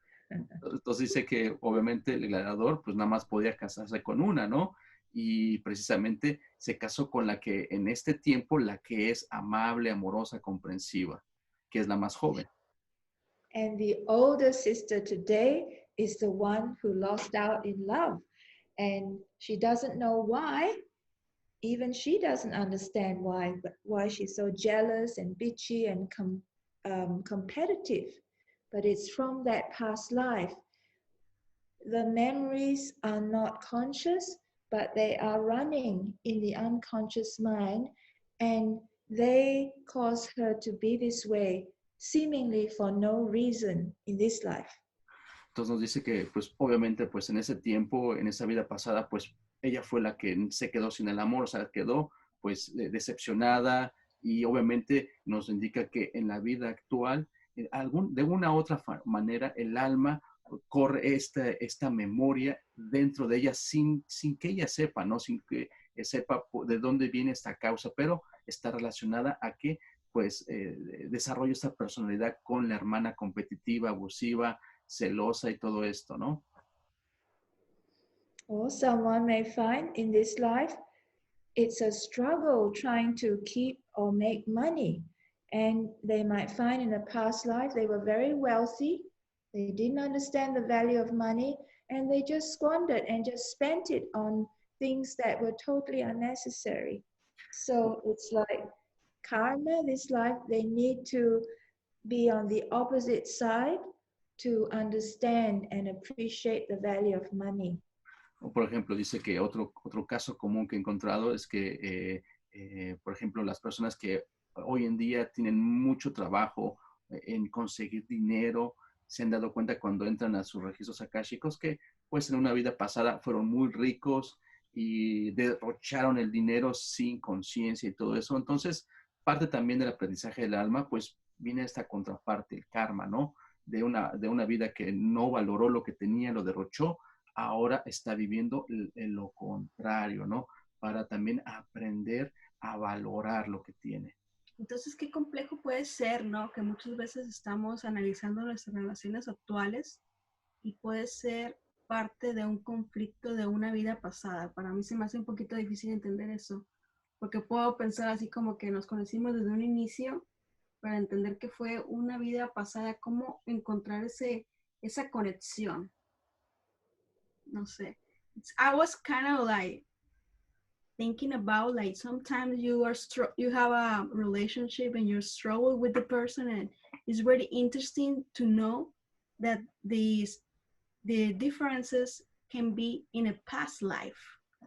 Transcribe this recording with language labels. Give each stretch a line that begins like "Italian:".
Spanish: Entonces dice que obviamente el gladiador pues nada más podía casarse con una, ¿no? Y precisamente se casó con la que en este tiempo, la que es amable, amorosa, comprensiva, que es la más joven.
English: And the older sister today is the one who lost out in love. And she doesn't know why. Even she doesn't understand why she's so jealous and bitchy and competitive. But it's from that past life. The memories are not conscious, but they are running in the unconscious mind, and they cause her to be this way, seemingly for no reason in this life.
Spanish: Entonces nos dice que, pues, obviamente, pues, en ese tiempo, en esa vida pasada, pues, ella fue la que se quedó sin el amor, o sea, quedó, pues, decepcionada, y obviamente nos indica que en la vida actual, de una u otra manera, el alma corre esta memoria dentro de ella sin que ella sepa, ¿no? Sin que sepa de dónde viene esta causa, pero está relacionada a que, pues, desarrolla esta personalidad con la hermana competitiva, abusiva, celosa y todo esto, ¿no? Or someone may find in this life it's a struggle trying to keep or make money. And they might find in a past life they were very wealthy, they didn't understand the value of money, and they just squandered and just spent it on things that were totally unnecessary. So it's like karma, this life, they need to be on the opposite side to understand and appreciate the value of money. O por ejemplo, dice que otro caso común que he encontrado es que, por ejemplo, las personas que hoy en día tienen mucho trabajo en conseguir dinero, se han dado cuenta cuando entran a sus registros akáshicos que pues en una vida pasada fueron muy ricos y derrocharon el dinero sin conciencia y todo eso. Entonces, parte también del aprendizaje del alma, pues viene esta contraparte, el karma, ¿no? De una vida que no valoró lo que tenía, lo derrochó, ahora está viviendo lo contrario, ¿no? Para también aprender a valorar lo que tiene. Entonces, qué complejo puede ser, ¿no? Que muchas veces estamos analizando nuestras relaciones actuales y puede ser parte de un conflicto de una vida pasada. Para mí se me hace un poquito difícil entender eso, porque puedo pensar así como que nos conocimos desde un inicio para entender que fue una vida pasada, cómo encontrar esa conexión. No sé.
English: I was kind of like thinking about like sometimes you have a relationship and you're struggle with the person, and it's really interesting to know that the differences can be in a past life.